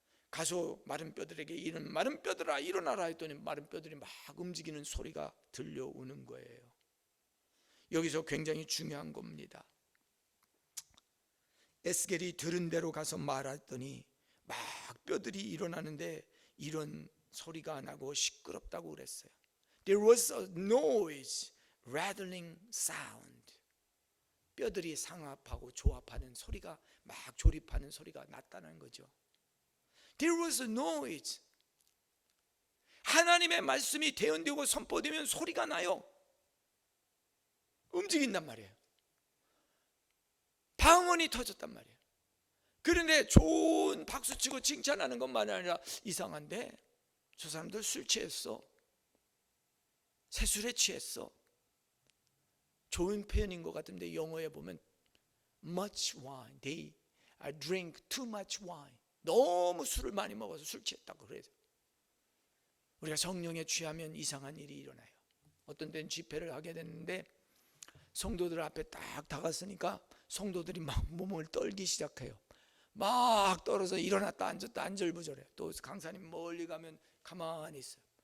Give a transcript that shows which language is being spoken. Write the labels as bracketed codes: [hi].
[ko] 가서 마른 뼈들에게 마른 뼈들아 일어나라 했더니 마른 뼈들이 막 움직이는 소리가 들려오는 거예요. 여기서 굉장히 중요한 겁니다. 에스겔이 들은 대로 가서 말했더니 막 뼈들이 일어나는데 이런 소리가 안 나고 시끄럽다고 그랬어요. [en] There was a noise, rattling sound. [ko] 뼈들이 상합하고 조합하는 소리가, 막 조립하는 소리가 났다는 거죠. [en] There was a noise. [ko] 하나님의 말씀이 대언되고 선포되면 소리가 나요. 움직인단 말이에요. 방언이 터졌단 말이에요. 그런데 좋은 박수치고 칭찬하는 것만 아니라 이상한데 저 사람들 술 취했어, 새술에 취했어. 좋은 표현인 것 같은데 영어에 보면 [en] much wine, they drink too much wine. [ko] 너무 술을 많이 먹어서 술 취했다고 그래요. 우리가 성령에 취하면 이상한 일이 일어나요. 어떤 때는 집회를 하게 됐는데 성도들 앞에 딱 다갔으니까 성도들이 막 몸을 떨기 시작해요. 막 떨어서 일어났다 앉았다 안절부절해요. 또 강사님 멀리 가면 가만히 있어요.